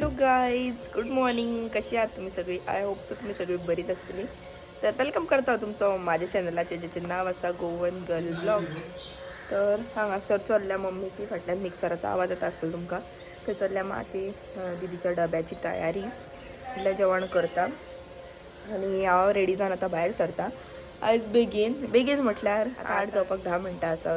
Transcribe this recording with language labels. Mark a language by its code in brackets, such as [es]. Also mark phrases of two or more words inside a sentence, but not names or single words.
[en] Guys, good morning. [mr] कशी आहात तुम्ही सगळी? [en] I hope so [mr] तुम्ही सगळी बरीच असतील. तर वेलकम करता तुमचं माझ्या चॅनलाचे ज्याचे नाव असा गोवन गर्ल ब्लॉग्स. [kok] तर हांगा सर चल्ल्या मम्मीची फाटल्यान मिक्सराचो आवाज येता आसतलो तुमकां. थंय चल्ल्या माची दिदीच्या डब्याची तयारी म्हटल्यार जेवण करता आनी हांव रेडी जावन आतां भायर सरता. आयज बेगीन म्हटल्यार आतां 8 जावपाक 10 मिनटां आसा.